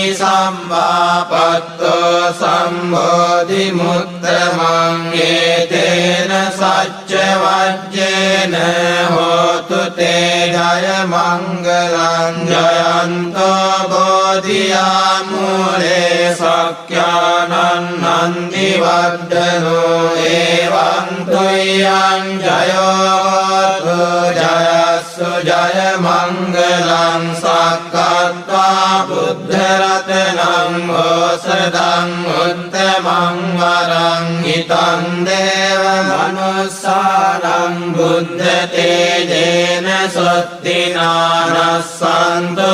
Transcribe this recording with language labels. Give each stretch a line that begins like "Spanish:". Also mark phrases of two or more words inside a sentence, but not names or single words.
Pali: සම්මාපත්තෝ සම්බෝධි මුත්තමං ඒතේන සච්ච වජ්ජේන හෝතු තේ ජය මංගලං ජයන්තෝ බෝධියා මූලේ සක්ඛ්‍යානං නන්දි වඩ්ඩනෝ එවං තුයං ජයෝතු ජයස්සු ජය මංගලං සක්කත්වා බුද්ධ රතනං ඕසදං උත්තමං වරං හිතං දේව මනුස්සානං බුද්ධ තේජේන සොත්තිනානස්සන්තු